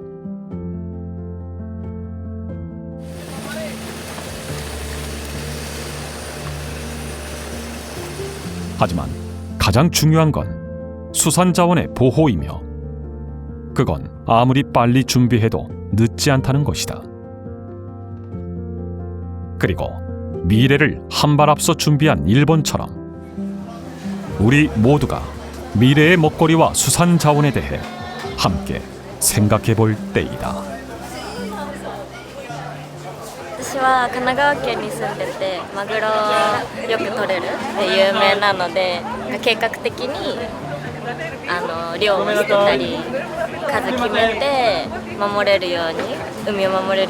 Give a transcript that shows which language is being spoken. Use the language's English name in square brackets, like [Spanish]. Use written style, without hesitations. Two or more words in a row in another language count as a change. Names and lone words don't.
[Korean] 하지만 가장 중요한 건 수산 자원의 보호이며 그건 아무리 빨리 준비해도 늦지 않다는 것이다. 그리고 미래를 한 발 앞서 준비한 일본처럼 우리 모두가 미래의 먹거리와 수산 자원에 대해 함께 생각해 볼 때이다. [Japanese] 私は神奈川県に住んでてマグロよく取れるで有名なので計画的に漁をしてたり数決めて守れるように海を守れる